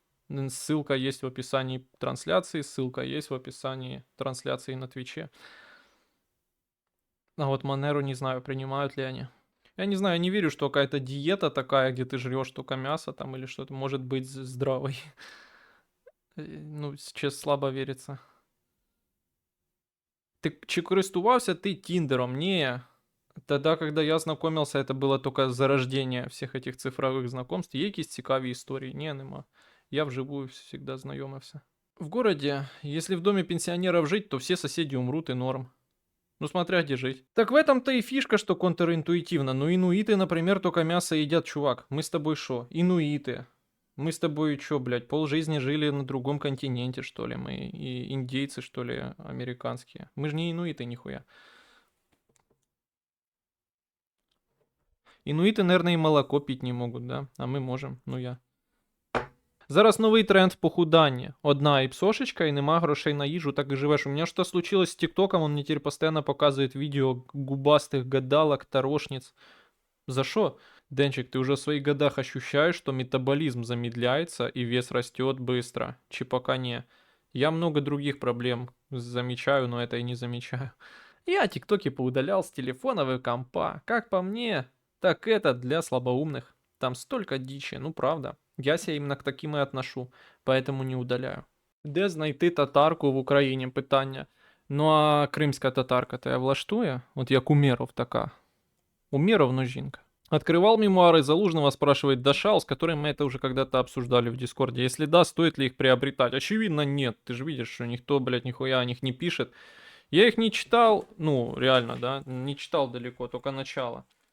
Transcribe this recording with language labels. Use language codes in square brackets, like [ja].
[ru] Ссылка есть в описании трансляции, ссылка есть в описании трансляции на Твиче. А вот Monero не знаю, принимают ли они. Я не знаю, я не верю, что какая-то диета такая, где ты жрешь только мясо там или что-то, может быть здравой. Ну, сейчас слабо верится. [uk] Чи користувався ти Тіндером? Ні. [ru] Тогда, когда я знакомился, это было только зарождение всех этих цифровых знакомств. [uk] Є якісь цікаві історії? Ні, нема. [ru] Я вживую всегда знайомився. В городе, если в доме пенсионеров жить, то все соседи умрут и норм. Ну, смотря где жить. Так в этом-то и фишка, что контринтуитивно. Ну, инуиты, например, только мясо едят, чувак. Мы с тобой шо? Инуиты. Мы с тобой чё, блядь, полжизни жили на другом континенте, что ли? Мы и индейцы, что ли, американские. Мы же не инуиты, нихуя. Инуиты, наверное, и молоко пить не могут, да? А мы можем, ну я. [uk] Зараз новий тренд в похуданні. Одна іпсошечка і нема грошей на їжу, так і живеш. У мене що [ru] случилось з ТикТоком, он мне теперь постоянно показывает видео губастых гадалок, тарошниц. За что? Денчик, ты уже в своих годах ощущаешь, что метаболизм замедляется и вес растет быстро? Чи пока не? Я много других проблем замечаю, но это и не замечаю. Я тиктоки поудалял с телефона и компа. Как по мне, так это для слабоумных. Там столько дичи, ну правда. Я себя именно к таким и отношу, поэтому не удаляю. [uk] Де знайти татарку в Україні? Питання. Ну а кримська татарка тебе влаштує? От як Умеров така. Умеров, но жінка. [ru] Открывал мемуары Залужного, спрашивает Дашал, с которым мы это уже когда-то обсуждали в Дискорде. Если да, стоит ли их приобретать? Очевидно, нет. Ты же видишь, что никто, блядь, нихуя о них не пишет. Я их не читал, ну, реально, да, не читал далеко, только начало.